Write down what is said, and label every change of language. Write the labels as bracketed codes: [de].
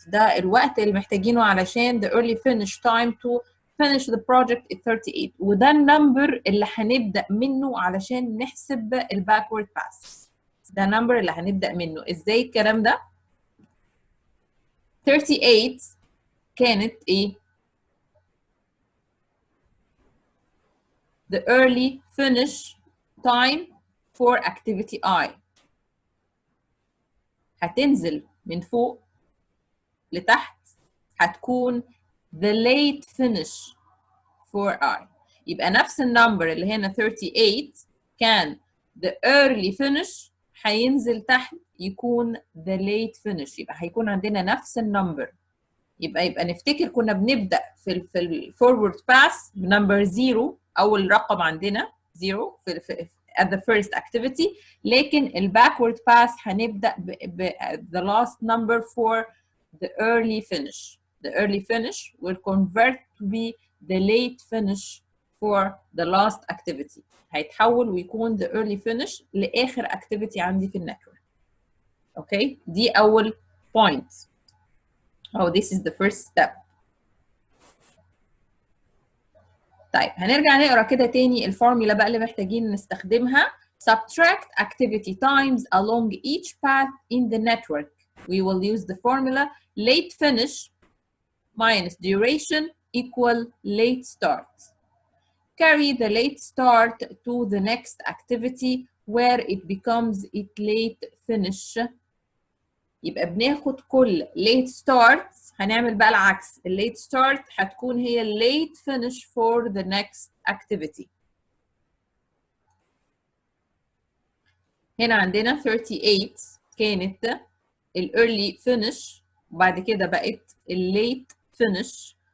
[ar] ده الوقت اللي محتاجينه علشان [en] the early finish time to finish the project is 38 [ar] وده النمبر اللي هنبدأ منه علشان نحسب الباكورد باس. ده النمبر اللي هنبدأ منه. ازاي الكلام ده؟ 38 كانت ايه؟ [en] the early finish time for activity I. [ar] هتنزل من فوق لتحت هتكون [en] the late finish for I. [ar] يبقى نفس النمبر اللي هنا 38 كان the early finish هينزل تحت يكون the late finish. يبقى هيكون عندنا نفس النمبر. يبقى نفتكر كنا بنبدأ في الفورورد باس بنمبر 0 أول رقم عندنا 0 [en] at the first activity [ar] لكن الباكورد باس هنبدأ ب [en] the last number for the early finish. The early finish will convert to be the late finish for the last activity. [ar] هيتحول ويكون the early finish لآخر activity عندي في النتورك. اوكي دي أول point. [en] Oh, this is the first step. [ar] طيب هنرجع نقرا كده تاني الفورمولا بقى اللي محتاجين نستخدمها. [en] Subtract activity times along each path in the network. We will use the formula late finish minus duration equal late start. Carry the late start to the next activity where it becomes it late finish. [ar] يبقى بناخد كل late start هنعمل بقى العكس. [en] late start [ar] هتكون هي [en] late finish for the next activity. [ar] هنا عندنا 38 كانت early finish وبعد كده بقت late finish.